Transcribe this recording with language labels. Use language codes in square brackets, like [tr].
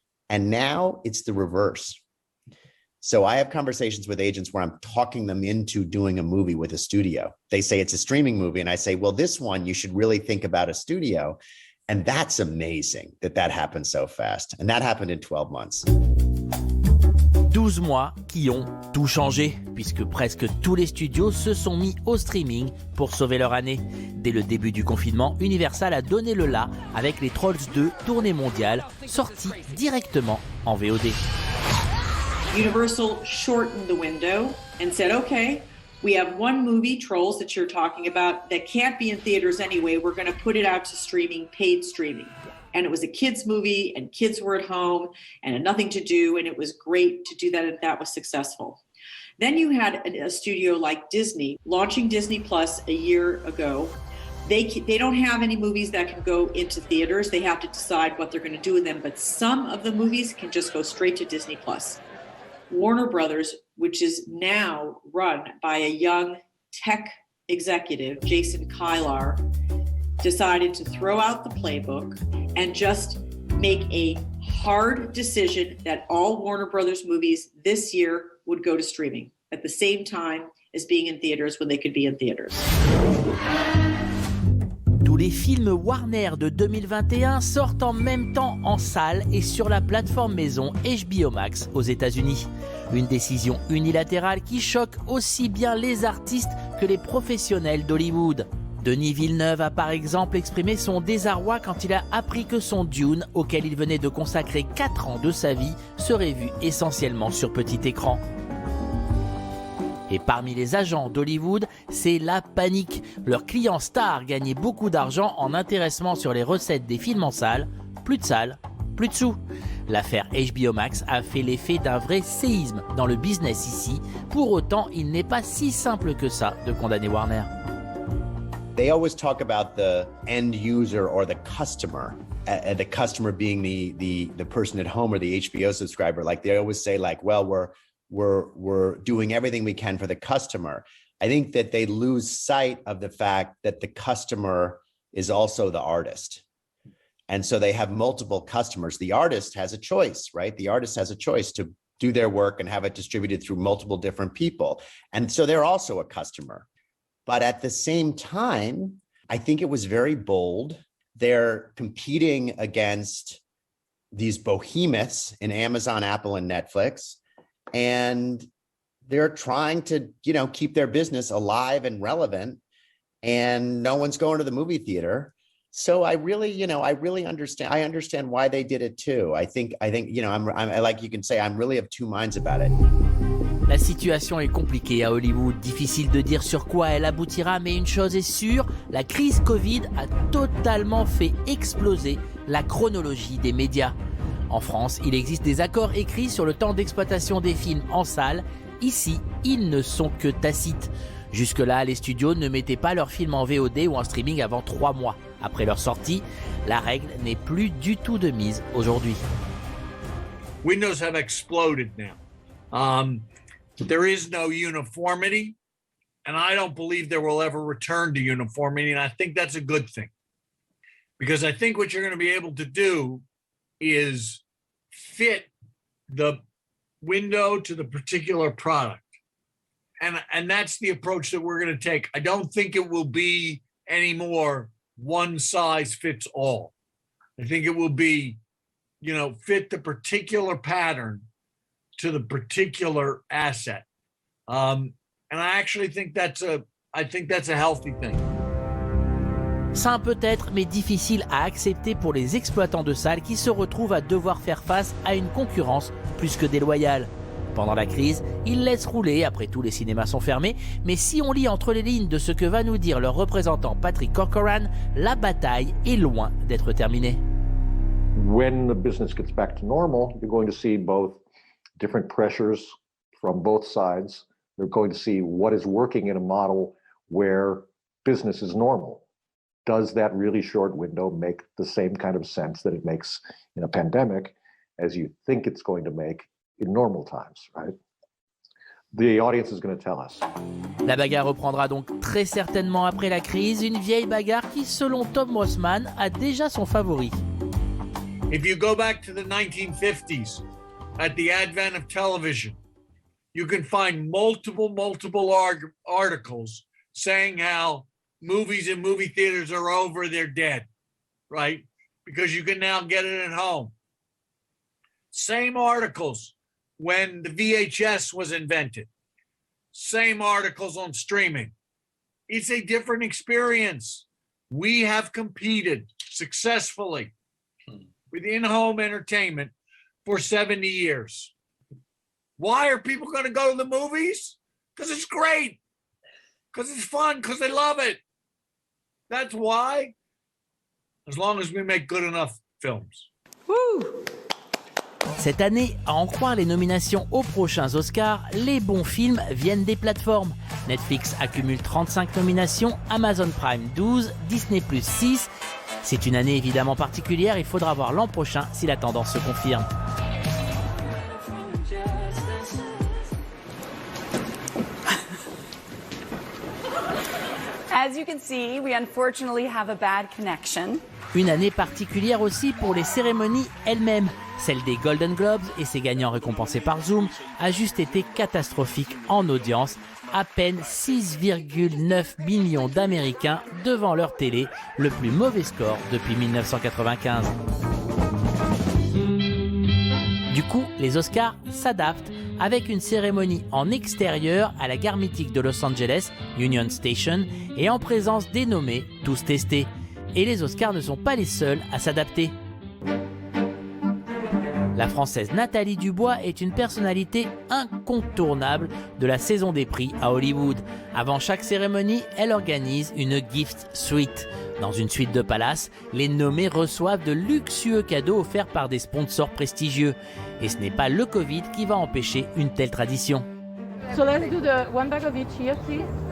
[en] And now it's the reverse. So I have conversations with agents where I'm talking them into doing a movie with a studio. They say it's a streaming movie. And I say, well, this one, you should really think about a studio. And that's amazing that happened so fast. And that happened in 12 months. [fr] 12 mois qui ont tout changé, puisque presque tous les studios se sont mis au streaming pour sauver leur année. Dès le début du confinement, Universal a donné le la avec les Trolls 2 tournée mondiale, sortie directement en VOD. [en] Universal shortened the window and said, okay, we have one movie, Trolls, that you're talking about that can't be in theaters anyway. We're going to put it out to streaming, paid streaming. and it was a kids movie and kids were at home and had nothing to do, and it was great to do that, and that was successful. Then you had a studio like Disney launching Disney Plus a year ago. They don't have any movies that can go into theaters. They have to decide what they're going to do with them, but some of the movies can just go straight to Disney Plus. Warner Brothers, which is now run by a young tech executive, Jason Kilar, decided to throw out the playbook and just make a hard decision that all Warner Brothers movies this year would go to streaming at the same time as being in theaters when they could be in theaters. [fr] Tous les films Warner de 2021 sortent en même temps en salle et sur la plateforme maison HBO Max aux États-Unis. Une décision unilatérale qui choque aussi bien les artistes que les professionnels d'Hollywood. Denis Villeneuve a par exemple exprimé son désarroi quand il a appris que son Dune, auquel il venait de consacrer 4 ans de sa vie, serait vu essentiellement sur petit écran. Et parmi les agents d'Hollywood, c'est la panique. Leurs clients stars gagnaient beaucoup d'argent en intéressement sur les recettes des films en salle. Plus de salles, plus de sous. L'affaire HBO Max a fait l'effet d'un vrai séisme dans le business ici. Pour autant, il n'est pas si simple que ça de condamner Warner. [en] They always talk about the end user or the customer being the person at home or the HBO subscriber. Like they always say, like, well, we're doing everything we can for the customer. I think that they lose sight of the fact that the customer is also the artist. And so they have multiple customers. The artist has a choice, right? The artist has a choice to do their work and have it distributed through multiple different people. And so they're also a customer. But at the same time, I think it was very bold. They're competing against these behemoths in Amazon, Apple, and Netflix. And they're trying to, keep their business alive and relevant. And no one's going to the movie theater. So I really understand. I understand why they did it too. I think, I'm like you can say, I'm really of two minds about it. [fr] La situation est compliquée à Hollywood, difficile de dire sur quoi elle aboutira, mais une chose est sûre, la crise Covid a totalement fait exploser la chronologie des médias. En France, il existe des accords écrits sur le temps d'exploitation des films en salle. Ici, ils ne sont que tacites. Jusque-là, les studios ne mettaient pas leurs films en VOD ou en streaming avant 3 mois. Après leur sortie, la règle n'est plus du tout de mise aujourd'hui. [en] Windows have exploded now. There is no uniformity, and I don't believe there will ever return to uniformity, and I think that's a good thing. Because I think what you're going to be able to do is fit the window to the particular product. And that's the approach that we're going to take. I don't think it will be anymore one size fits all. I think it will be, fit the particular pattern to the particular asset. And I actually think that's a healthy thing. [fr] Sain peut-être, mais difficile à accepter pour les exploitants de salles qui se retrouvent à devoir faire face à une concurrence plus que déloyale. Pendant la crise, ils laissent rouler, après tout les cinémas sont fermés, mais si on lit entre les lignes de ce que va nous dire leur représentant Patrick Corcoran, la bataille est loin d'être terminée. [en] When the business gets back to normal, you're going to see both different pressures from both sides. They're going to see what is working in a model where business is normal. Does that really short window make the same kind of sense that it makes in a pandemic as you think it's going to make in normal times, right? The audience is going to tell us. [fr] La bagarre reprendra donc très certainement après la crise, une vieille bagarre qui, selon Tom Rossman, a déjà son favori. [en] If you go back to the 1950s, at the advent of television, you can find multiple articles saying how movies and movie theaters are over, they're dead, right? Because you can now get it at home. Same articles when the VHS was invented. Same articles on streaming. It's a different experience. We have competed successfully with in-home entertainment for 70 years. Why are people going to go to the movies? Because it's great. Because it's fun. Because they love it. That's why. As long as we make good enough films. [fr] Cette année, à en croire les nominations aux prochains Oscars, les bons films viennent des plateformes. Netflix accumule 35 nominations, Amazon Prime 12, Disney+ 6. C'est une année évidemment particulière, il faudra voir l'an prochain si la tendance se confirme. [en] As you can see, we unfortunately have a bad connection. [fr] Une année particulière aussi pour les cérémonies elles-mêmes. Celle des Golden Globes et ses gagnants récompensés par Zoom a juste été catastrophique en audience. À peine 6,9 millions d'Américains devant leur télé, le plus mauvais score depuis 1995. Du coup, les Oscars s'adaptent avec une cérémonie en extérieur à la gare mythique de Los Angeles, Union Station, et en présence des nommés, tous testés. Et les Oscars ne sont pas les seuls à s'adapter. La Française Nathalie Dubois est une personnalité incontournable de la saison des prix à Hollywood. Avant chaque cérémonie, elle organise une gift suite. Dans une suite de palace, les nommés reçoivent de luxueux cadeaux offerts par des sponsors prestigieux. Et ce n'est pas le Covid qui va empêcher une telle tradition. [en] So let's do the one bag of each here, please.